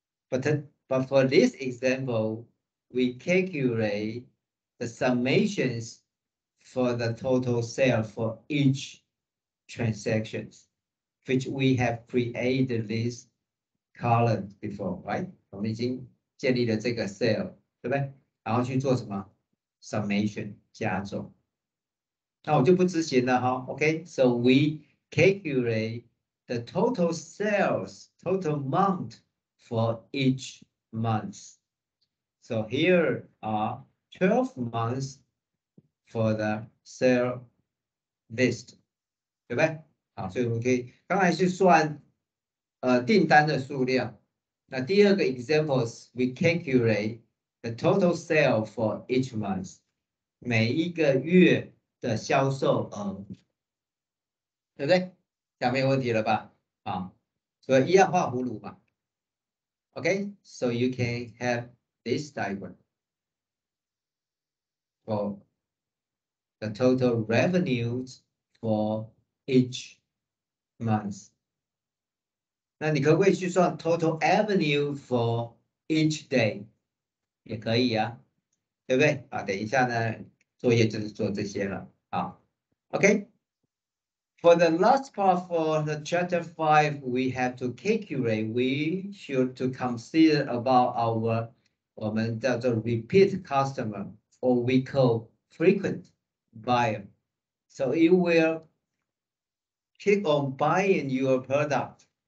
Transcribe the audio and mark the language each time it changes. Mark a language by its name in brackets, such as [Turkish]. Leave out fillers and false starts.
[English] But for this example, we calculate the summations for the total sale for each transactions, which we have created this column before, right? [Chinese] 我们已经建立了这个 sale， 对不对？然后去做什么 summation 加总。那我就不执行了哈 ，OK？ [English] So we calculate the total sales, total amount for each month. So here are 12 months for the sale list， [Chinese] 对不对？好，所以我们可以刚才是算订单的数量。那第二个 [English] examples we calculate the total sale for each month， [Chinese] 每一个月的销售额，对不对？这样没有问题了吧？啊，所以一样画葫芦嘛。 [English] Okay, so you can have this diagram for the total revenues for each month. [Chinese] 那你可不可以去算 [English] total avenue for each day？ [Chinese] 也可以啊，对不对？啊，等一下呢，作业就是做这些了啊。 [English] OK。 For the last part for the chapter 5, we have to calculate. We should to consider about our [Chinese] 我们叫做 [English] repeat customer, or we call frequent buyer. So you will keep on buying your product.